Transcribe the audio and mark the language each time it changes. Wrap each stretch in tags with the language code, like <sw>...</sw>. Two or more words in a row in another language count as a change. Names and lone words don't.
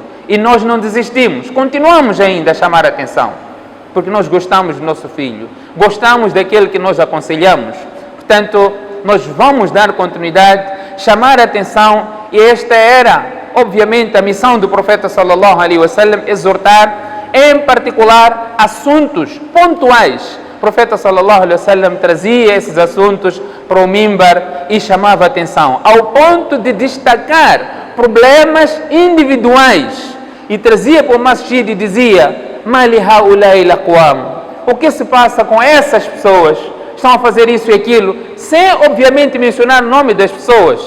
<pt>E nós não desistimos, continuamos ainda a chamar a atenção, porque nós gostamos do nosso filho, gostamos daquele que nós aconselhamos. Portanto, nós vamos dar continuidade, chamar a atenção, e esta era, obviamente, a missão do profeta</pt> <ar>صلى الله عليه وسلم,</ar> <pt>exortar, em particular, assuntos pontuais O profeta</pt> <ar>صلى الله عليه وسلم</ar> <pt>trazia esses assuntos para o mimbar e chamava a atenção, ao ponto de destacar problemas individuais. E trazia para o masjid e dizia:</pt> <ar>ما بال هؤلاء الأقوام.</ar> <pt>O que se passa com essas pessoas? Estão a fazer isso e aquilo, sem obviamente mencionar o nome das pessoas.</pt>